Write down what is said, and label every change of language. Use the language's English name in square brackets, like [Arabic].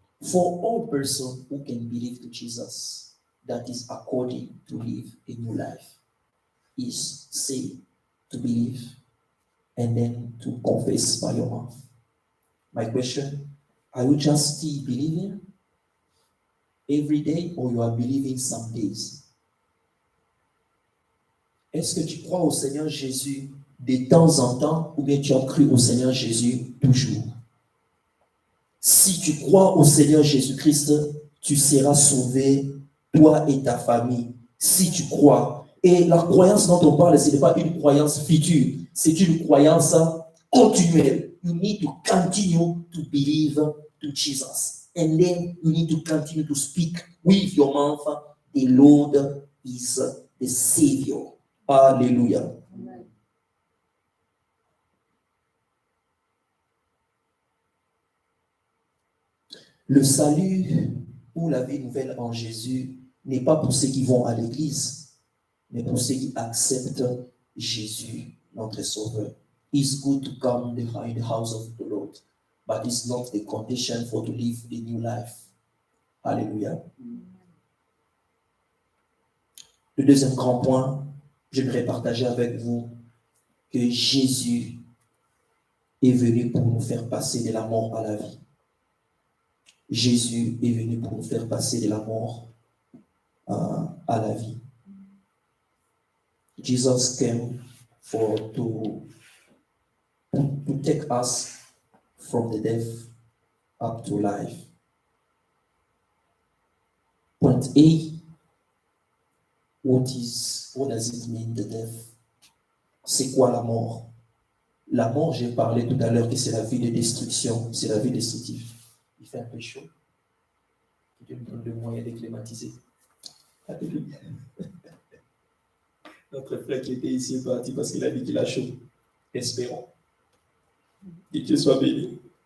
[English] For all person who can believe to Jesus, that is according to live a new life, is say to believe and then to confess by your mouth. My question, are you just still believing every day, or you are believing some days? [French] Est-ce que tu crois au Seigneur Jésus de temps en temps, ou bien tu as cru au Seigneur Jésus toujours? Si tu crois au Seigneur Jésus-Christ, tu seras sauvé, toi et ta famille. Si tu crois. Et la croyance dont on parle, ce n'est pas une croyance future, c'est une croyance continuelle. [English] You need to continue to believe to Jesus. And then you need to continue to speak with your mouth, the Lord is the Savior. [French] Alléluia. Amen. Le salut ou la vie nouvelle en Jésus n'est pas pour ceux qui vont à l'église, mais pour ceux qui acceptent Jésus, notre Sauveur. [English] It's good to come in the house of the Lord, but it's not the condition for to live a new life. [French] Alléluia. Le deuxième grand point, j'aimerais partager avec vous que Jésus est venu pour nous faire passer de la mort à la vie. Jésus est venu pour nous faire passer de la mort à la vie. [English] Jesus came to take us from the death up to life. Point A, what does it mean, the death? [French] C'est quoi la mort? La mort, j'ai parlé tout à l'heure que c'est la vie de destruction, c'est la vie destructive. Il fait un peu chaud. Dieu me donne le moyen de climatiser. Alléluia. Notre frère qui était ici est parti parce qu'il a dit qu'il a chaud. Espérons. Que Dieu soit béni.